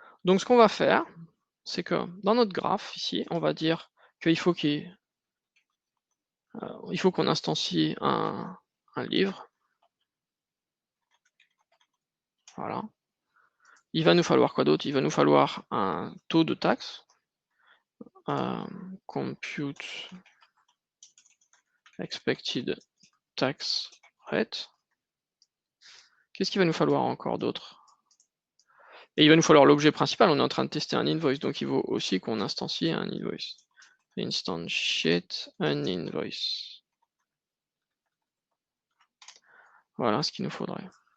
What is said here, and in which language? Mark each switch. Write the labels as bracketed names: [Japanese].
[French] Donc ce qu'on va faire, c'est que dans notre graphe, ici, on va dire qu'il faut qu'on instancie un livre. Voilà. Il va nous falloir quoi d'autre? Il va nous falloir un taux de taxe. [English] Compute expected tax rate. [French] Qu'est-ce qu'il va nous falloir encore d'autre? Et il va nous falloir l'objet principal. On est en train de tester un invoice, donc il faut aussi qu'on instancie un invoice. [English] Instantiate un invoice. [French] Voilà ce qu'il nous faudrait.